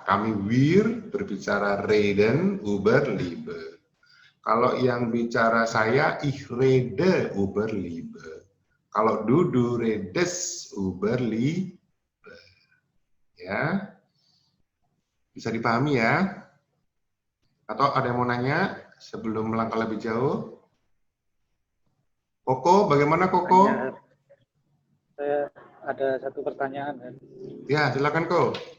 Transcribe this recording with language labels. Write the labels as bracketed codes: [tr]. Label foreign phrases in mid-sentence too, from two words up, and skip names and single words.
[id] Kami wir berbicara [de] reden über Liebe. [id] Kalau yang bicara saya, [de] ich rede über Liebe. Kalau du redest über Liebe. [id] Ya. Bisa dipahami ya? Atau ada yang mau nanya sebelum melangkah lebih jauh? Koko, bagaimana Koko? Saya ada satu pertanyaan. Ya, silakan Ko.